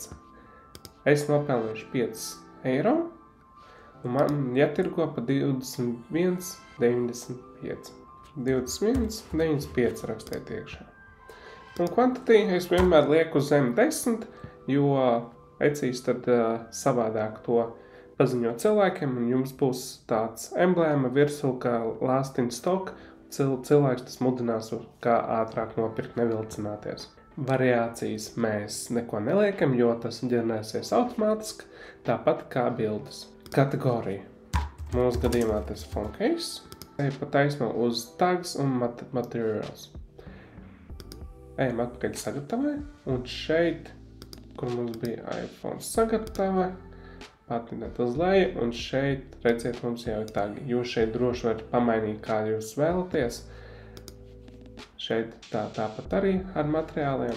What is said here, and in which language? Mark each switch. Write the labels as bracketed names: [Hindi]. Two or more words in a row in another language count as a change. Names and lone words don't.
[Latvian] Es nopelnīšu 5 eiro, un man jātirgo pa 21,95. 21,95 rakstiet iekšā. Un quantity es vienmēr lieku zem 10, jo Etsijs tad savādāk to paziņo cilvēkiem, un jums būs tāds emblēma virsū kā [English] last in stock. [Latvian] Cilvēks tas mudinās, kā ātrāk nopirkt, nevilcināties. Variācijas mēs neko neliekam, jo tas ģenerēsies automātiski, tāpat kā bildes. Kategorija. Mūsu gadījumā tas ir [English] phone case. [Latvian] Ejam pa taisno uz tags un materials. Ejam atpakaļ sagatavai, un šeit, kur mums bija iPhone sagatava, patināt uz leju, un šeit, redziet, mums jau ir tagi. Jūs šeit droši varat pamainīt, kā jūs vēlaties. Šeit tāpat arī ar materiāliem.